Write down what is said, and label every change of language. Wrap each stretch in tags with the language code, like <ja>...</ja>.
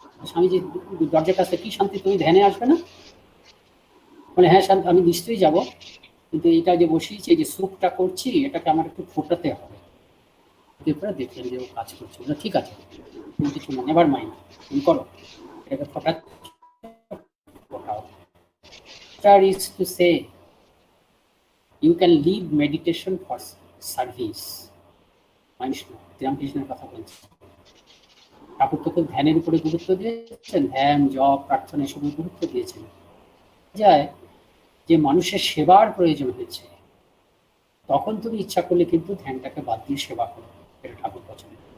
<bn>স্বামীজি দরজার কাছে, কি শান্তি তুমি ধ্যানে আসবে না? বলে, হ্যাঁ শান্তি, আমি নিশ্চয়ই যাব, কিন্তু এটা যে বসিয়েছি, এই যে স্যুপটা করছি, এটাকে আমার একটু ফোটাতে হবে। দেখলেন যে ও কাজ করছে, ঠিক আছে, তুমি কিছু না,</bn> <en>never mind,</en> <bn>তুমি করো, এটাকে ফোটাও।</bn> <en>is to say you can leave meditation for service.</en> <bn>মানুষ শ্রীরামকৃষ্ণের কথা বলছে, ঠাকুর তো খুব ধ্যানের উপরে গুরুত্ব দিয়েছেন, ধ্যান জপ প্রার্থনা এসব গুরুত্ব দিয়েছেন। যায় যে মানুষের সেবার প্রয়োজন হয়েছে, তখন তুমি ইচ্ছা করলে কিন্তু ধ্যানটাকে বাদ দিয়ে সেবা করো, এটা ঠাকুর পছন্দ।</bn>